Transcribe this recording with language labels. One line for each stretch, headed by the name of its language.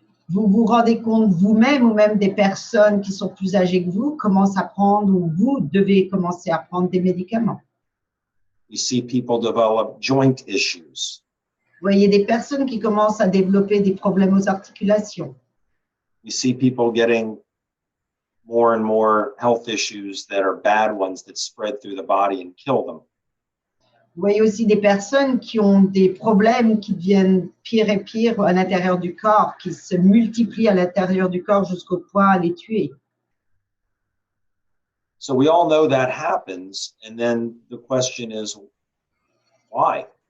French: Vous vous rendez compte vous-même ou même des personnes qui sont plus âgées que vous commencent à prendre ou vous devez commencer à prendre des médicaments.
English: We see people develop joint issues.
French: Vous voyez des personnes qui commencent à développer des problèmes aux articulations.
English: We see people getting more and more health issues that are bad ones that spread through the body and kill them.
French: Vous voyez aussi des personnes qui ont des problèmes qui deviennent pire et pire à l'intérieur du corps, qui se multiplient à l'intérieur du corps jusqu'au point à les tuer.
English: So we all know that happens, and then the question is, why?